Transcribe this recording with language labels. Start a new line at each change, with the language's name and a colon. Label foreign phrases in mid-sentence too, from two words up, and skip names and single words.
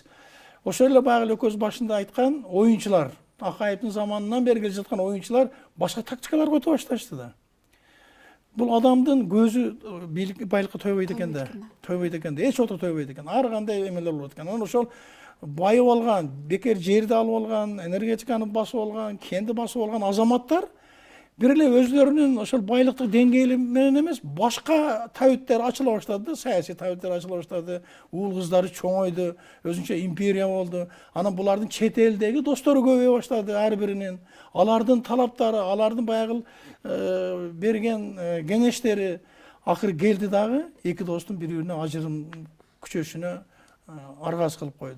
Kyrgyz: Ошол эле баягы эле көз башында айткан оюнчулар, Акаевдин заманынан бери келе жаткан оюнчулар башка тактикалар кото башташты да. Бул адамдын көзү бийлик байлыкка тойбойт экен да. Тойбойт экен да. Эч отто тойбойт экен. Ар кандай эмелер болот экен. Анан ошол байып алған, бекер жерді алып алған, энергетиканы басып алған, кенді басып алған азаматтар бир эле өзлөрүнүн ошол байлыктык деңгээли менен эмес, башка табиттер ачыла баштады, саясий табиттер ачыла баштады, уул кыздары чоңойду, өзүнчө империя болду. Анан булардын чет элдеги достору көбөйө баштады ар биринин. Алардын талаптары, алардын баягы берген кеңештери акыры келди дагы эки достун бири-бирине ажырым күчөшүнө аргасы кылып койду.